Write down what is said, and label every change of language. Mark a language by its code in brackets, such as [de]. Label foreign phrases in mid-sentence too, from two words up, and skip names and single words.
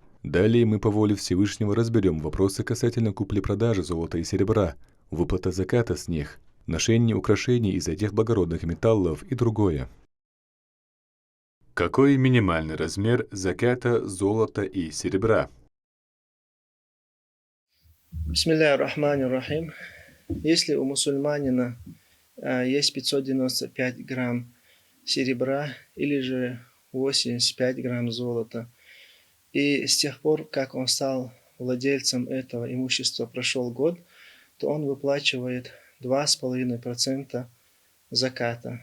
[ru] Далее мы по воле Всевышнего разберем вопросы касательно купли-продажи золота и серебра, выплата заката с них, ношения украшений из этих благородных металлов и другое. Какой минимальный размер заката золота и серебра? [ar] بسم الله الرحمن الرحيم. [ru] Если у мусульманина есть 595 грамм серебра или же 85 грамм золота, и с тех пор, как он стал владельцем этого имущества, прошел год, то он выплачивает 2,5% заката.